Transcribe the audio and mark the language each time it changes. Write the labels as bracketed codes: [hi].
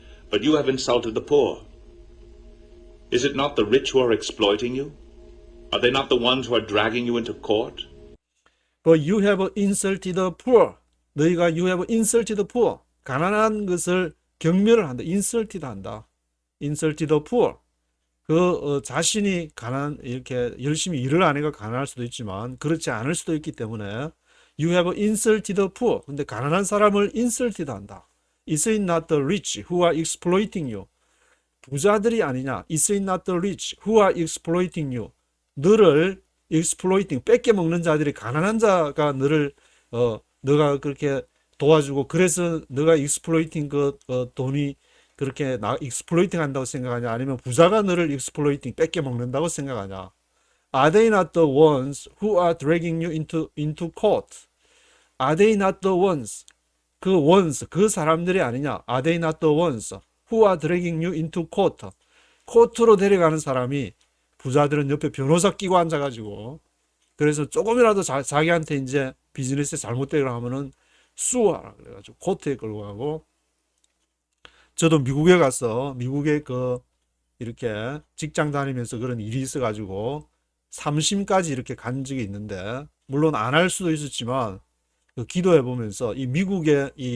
[en] But you have insulted the poor. Is it not the rich who are exploiting you? Are they not the ones who are dragging you into court? But you have insulted the poor. [ko] 너희가 [en] you have insulted the poor. [ko] 가난한 것을 경멸을 한다. insulted 한다. [en] insulted the poor. [ko] 자신이 이렇게 열심히 일을 안 해가 가난할 수도 있지만 그렇지 않을 수도 있기 때문에 [en] you have insulted the poor. [ko] 근데 가난한 사람을 [en] insulted [ko] 한다. [en] Is it not the rich who are exploiting you? [ko] 부자들이 아니냐. [en] Is it not the rich who are exploiting you? [ko] 너를 exploiting, 뺏겨 먹는 자들이, 가난한 자가 너를 너가 그렇게 도와주고, 그래서 너가 exploiting 돈이 그렇게 exploiting 한다고 생각하냐? 아니면 부자가 너를 exploiting, 뺏겨 먹는다고 생각하냐? [en] Are they not the ones who are dragging you into court? Are they not the ones? [ko] 그 ones, 그 사람들이 아니냐? [en] Are they not the ones who are dragging you into court? [ko] 코트로 데려가는 사람이, 부자들은 옆에 변호사 끼고 앉아가지고, 그래서 조금이라도 자기한테 이제 비즈니스에 잘못되거나 하면은 수하라 그래가지고 코트에 끌고 가고. 저도 미국에 가서, 미국에 이렇게 직장 다니면서 그런 일이 있어가지고 3심까지 이렇게 간 적이 있는데, 물론 안 할 수도 있었지만 기도해 보면서 이 미국의